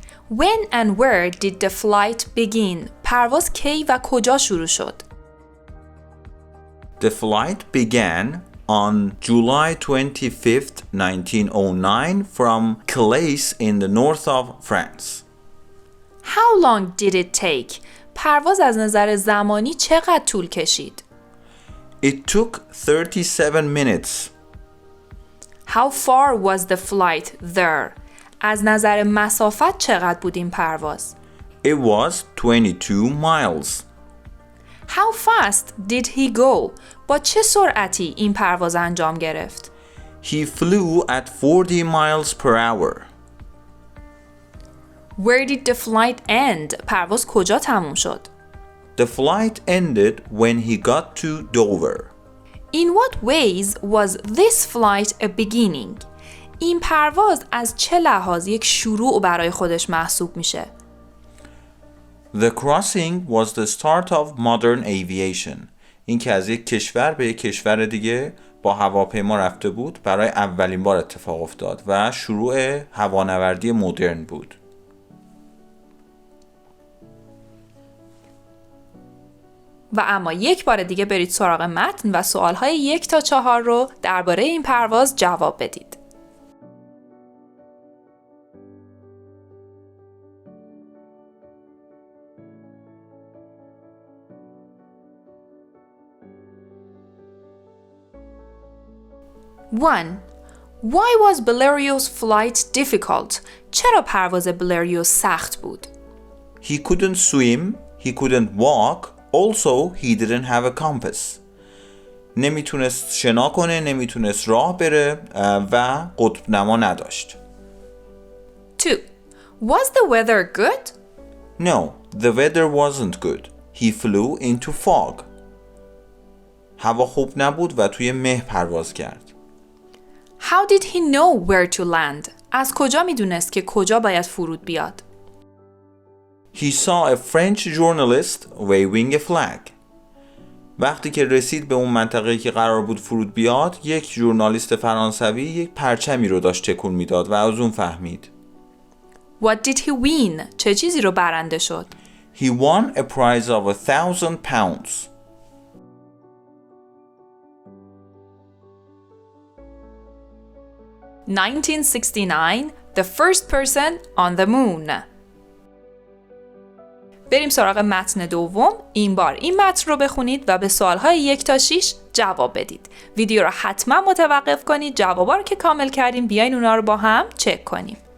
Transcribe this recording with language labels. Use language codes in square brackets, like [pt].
[en] When and where did the flight begin? [fa] پرواز کی و کجا شروع شد؟ [en] The flight began on July 25th, 1909 from Calais in the north of France. How long did it take? [fa] پرواز از نظر زمانی چقدر طول کشید؟ [en] It took 37 minutes. How far was the flight there? [fa] از نظر مسافت چقدر بود این پرواز؟ [en] It was 22 miles. How fast did he go? [fa] با چه سرعتی این پرواز انجام گرفت؟ [en] He flew at 40 miles per hour. Where did the flight end? [fa] پرواز کجا تموم شد؟ [en] The flight ended when he got to Dover. In what ways was this flight a beginning? [fa] این پرواز از چه لحاظ یک شروع برای خودش محسوب میشه؟ [en] The crossing was the start of modern aviation. [fa] این که از یک کشور به یک کشور دیگه با هواپیما رفته بود برای اولین بار اتفاق افتاد و شروع هوانوردی مدرن بود. و اما یک بار دیگه برید سراغ متن و سوالهای 1 تا 4 رو درباره این پرواز جواب بدید. [en] One. Why was Belario's flight difficult? [fa] چرا پرواز بلریو سخت بود؟ [en] He couldn't swim, he couldn't walk, also he didn't have a compass. [fa] نمیتونست شنا کنه، نمیتونست راه بره و قطب نما نداشت. [en] 2. Was the weather good? No, the weather wasn't good. He flew into fog. [fa] هوا خوب نبود و توی مه پرواز کرد. [en] How did he know where to land? [fa] از کجا میدونست که کجا باید فرود بیاد؟ [en] He saw a French journalist waving a flag. [fa] وقتی که رسید به اون منطقه‌ای که قرار بود فرود بیاد، یک ژورنالیست فرانسوی یک پرچمی رو داشت تکون میداد و از اون فهمید. [en] What did he win? [fa] چه چیزی رو برنده شد؟ [en] He won a prize of £1,000. In 1969, the first person on the moon. [fa] بریم سراغ متن دوم. این بار این متن رو بخونید و به سوالهای 1 تا 6 جواب بدید. ویدیو رو حتما متوقف کنید. جوابا رو که کامل کردیم بیاین اونا رو با هم چک کنیم.